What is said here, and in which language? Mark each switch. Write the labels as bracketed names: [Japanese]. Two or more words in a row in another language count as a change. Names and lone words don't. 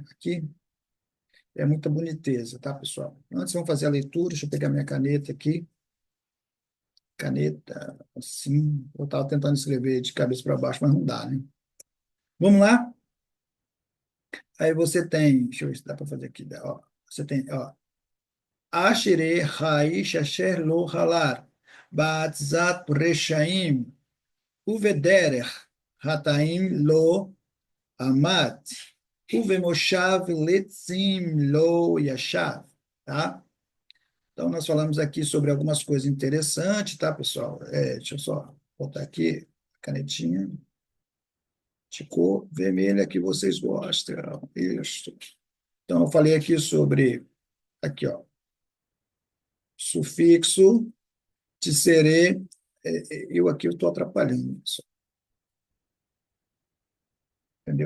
[Portuguese] Aqui, é muita boniteza, tá, pessoal? Antes vamos fazer a leitura, deixa eu pegar minha caneta aqui. Caneta, assim. Eu estava tentando escrever de cabeça para baixo, mas não dá, né? Vamos lá? Aí você tem, deixa eu ver se dá para fazer aqui. Ó, você tem, ó. [Hebrew] אשרי האיש אשר לא הלך בעצת רשעים ובדרך חטאים לא עמד ובמושב לצים לא ישב, [Portuguese] tá? Então, nós falamos aqui sobre algumas coisas interessantes, tá, pessoal? Deixa eu só botar aqui a canetinha de cor vermelha que vocês gostam. Isso. Então, eu falei aqui sobre, aqui, ó, sufixo, tisserê, eu aqui estou atrapalhando isso, entendeu?